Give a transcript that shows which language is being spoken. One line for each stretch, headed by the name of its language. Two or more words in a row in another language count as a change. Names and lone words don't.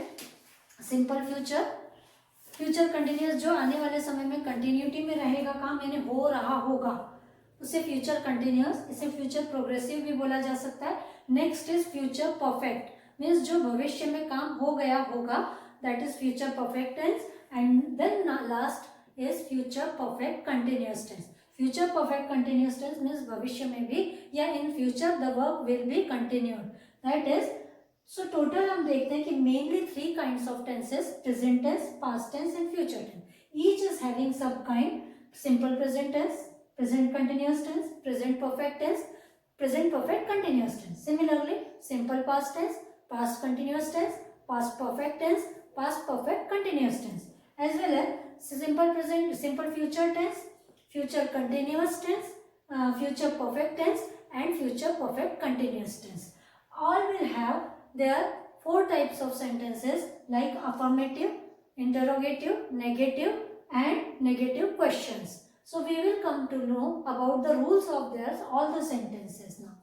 English: simple future, future continuous
Hindi: जो आने वाले समय में कंटिन्यूटी में रहेगा काम यानी हो रहा होगा, उसे
English: future continuous,
Hindi: इसे
English: future progressive
Hindi: भी बोला जा सकता है.
English: next is future perfect means
Hindi: जो भविष्य में काम हो गया होगा,
English: that is future perfect tense. And then last is future perfect continuous tense. Future perfect continuous tense means
Hindi: भविष्य में भी या
English: in future the work will be continued. That is, so total
Hindi: हम देखते हैं कि
English: mainly 3 kinds of tenses: present tense, past tense and future tense. Each is having sub kind: simple present tense, present continuous tense, present perfect tense, present perfect continuous tense. Similarly, simple past tense, past continuous tense, past perfect tense, past perfect continuous tense, as well as simple present, simple future tense, future continuous tense, future perfect tense and future perfect continuous tense. All will have their 4 types of sentences like affirmative, interrogative, negative and negative questions. So we will come to know about the rules of theirs, all the sentences now.